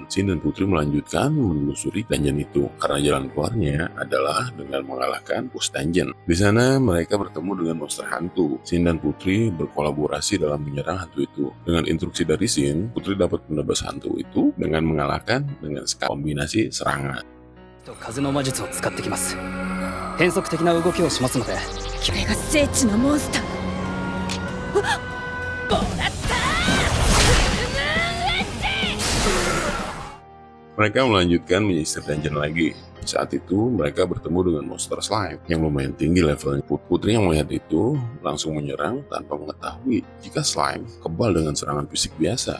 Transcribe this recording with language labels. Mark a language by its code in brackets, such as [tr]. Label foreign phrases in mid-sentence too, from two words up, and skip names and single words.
[id] Shin dan Putri melanjutkan menelusuri dungeon itu karena jalan keluarnya adalah dengan mengalahkan bos dungeon. Di sana mereka bertemu dengan monster hantu. Shin dan Putri berkolaborasi dalam menyerang hantu itu. Dengan instruksi dari Shin, Putri dapat menebas hantu itu dengan mengalahkan dengan skala kombinasi serangan. [ja] 風の魔術を使ってきます。変則的な動きをしますので。これが聖地のモンスター。 [id] Mereka melanjutkan menyisir dungeon lagi. Saat itu mereka bertemu dengan monster slime yang lumayan tinggi levelnya. Putri yang melihat itu langsung menyerang tanpa mengetahui jika slime kebal dengan serangan fisik biasa.